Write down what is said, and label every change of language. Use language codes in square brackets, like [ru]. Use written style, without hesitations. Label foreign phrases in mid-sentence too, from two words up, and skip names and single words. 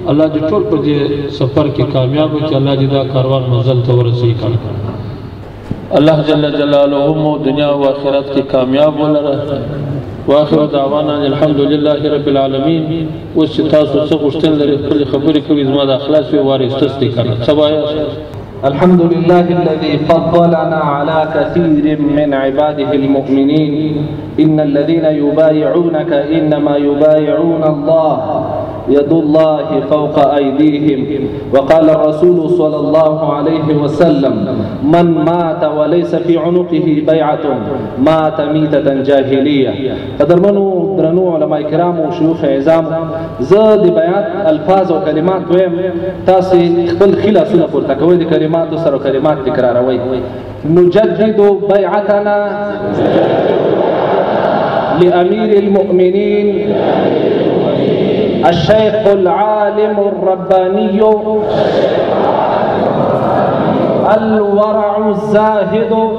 [ps] الله دې ټول په دې سفر کې کامیاب وکړي، الله دې دا کاروان منزل ته ورسوي. الله [ar] جل جلاله [ps] مو دنیا او آخرت کې کامیاب ولره. [ar] واخر دعوانا الحمد لله رب العالمين. [ps] اوس چې تاسو څه غوښتنه لرئ خپلې خبرې کوي، زما د اخلاص وي وارث دې کړه. څه وایاست؟ [ar] الحمد لله الذي فضلنا على كثير من عباده المؤمنين. إن الذين يبايعونك إنما يبايعون الله يد الله فوق أيديهم. وقال الرسول صلى الله عليه وسلم من مات وليس في عنقه بيعة مات ميتة جاهلية. [ps] قدرمنو درنو علماء کرام و شيوخ عظام، زاد بیعت الفاظ و کلمات ویم تاسي خپل خلاسونه پورته کوئ، د کلماتو سره کلمات تکراروئ. [ar] نجدد بيعتنا لأمير المؤمنين الشيخ العالم الرباني الورع الزاهد